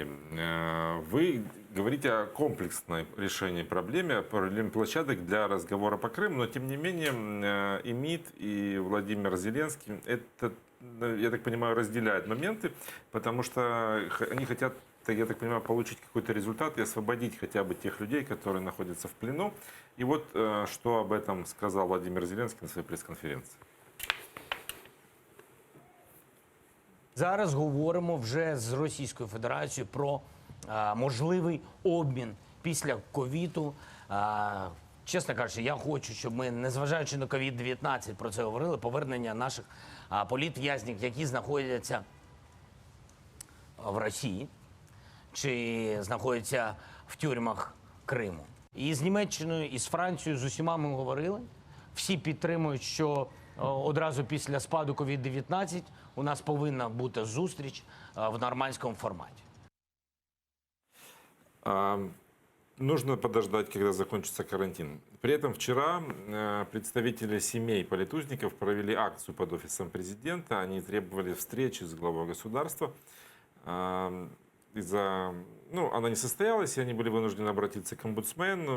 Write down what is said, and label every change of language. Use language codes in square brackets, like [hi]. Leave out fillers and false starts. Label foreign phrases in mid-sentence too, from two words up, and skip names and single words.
[ru] Вы говорите о комплексном решении проблемы площадок для разговора по Крыму, но тем не менее и МИД, и Владимир Зеленский, это, я так понимаю, разделяют моменты, потому что они хотят, я так понимаю, получить какой-то результат и освободить хотя бы тех людей, которые находятся в плену. И вот что об этом сказал Владимир Зеленский на своей пресс-конференции. [uk] Зараз говоримо вже з Російською Федерацією про можливий обмін після ковіду. Чесно кажучи, я хочу, щоб ми, незважаючи на ковід-19, про це говорили, повернення наших політв'язнів, які знаходяться в Росії чи знаходяться в тюрмах Криму. І з Німеччиною, і з Францією, з усіма ми говорили. Всі підтримують, що одразу після спаду ковід-19 у нас повинна бути зустріч в нормандському форматі. [ru] Нужно подождать, когда закончится карантин. При этом вчера представители семей политузников провели акцию под офисом президента. Они требовали встречи с главой государства. Она не состоялась, и они были вынуждены обратиться к омбудсмену.